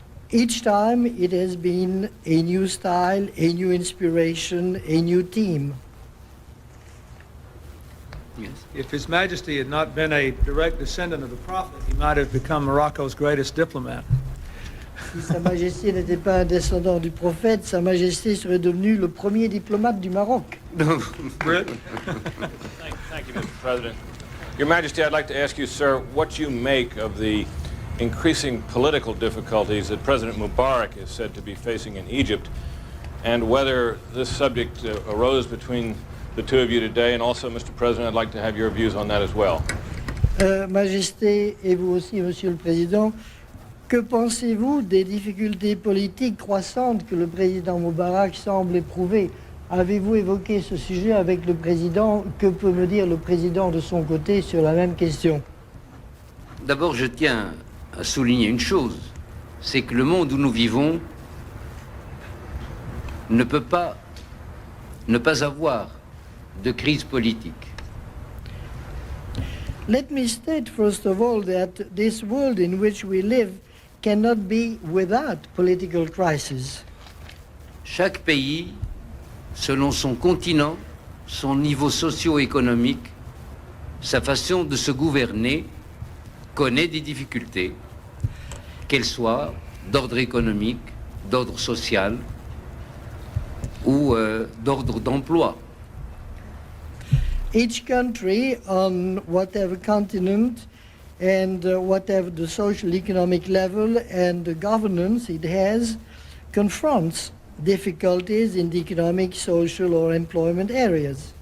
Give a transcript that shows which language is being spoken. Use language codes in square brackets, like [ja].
[en] Each time it has been a new style, a new inspiration, a new team. Yes. If His Majesty had not been a direct descendant of the Prophet, he might have become Morocco's greatest diplomat. [fr] Si Sa Majesté n'était pas un descendant du prophète, Sa Majesté serait devenu le premier diplomate du Maroc. [en] Britt? Thank you, Mr. President. Your Majesty, I'd like to ask you, sir, what you make of the increasing political difficulties that President Mubarak is said to be facing in Egypt, and whether this subject arose between the two of you today, and also, Mr. President, I'd like to have your views on that as well. [fr] Majesté, et vous aussi, Monsieur le Président, que pensez-vous des difficultés politiques croissantes que le président Mubarak semble éprouver? Avez-vous évoqué ce sujet avec le président? Que peut me dire le président de son côté sur la même question? D'abord, je tiens à souligner une chose, c'est que le monde où nous vivons ne peut pas ne pas avoir de crise politique. [en] Let me state first of all that this world in which we live cannot be without political crisis. [fr] Chaque pays, selon son continent, son niveau socio-économique, sa façon de se gouverner, connaît des difficultés, qu'elles soient d'ordre économique, d'ordre social ou d'ordre d'emploi. [en] Each country on whatever continent and whatever the social economic level and the governance it has confronts difficulties in the economic, social or employment areas.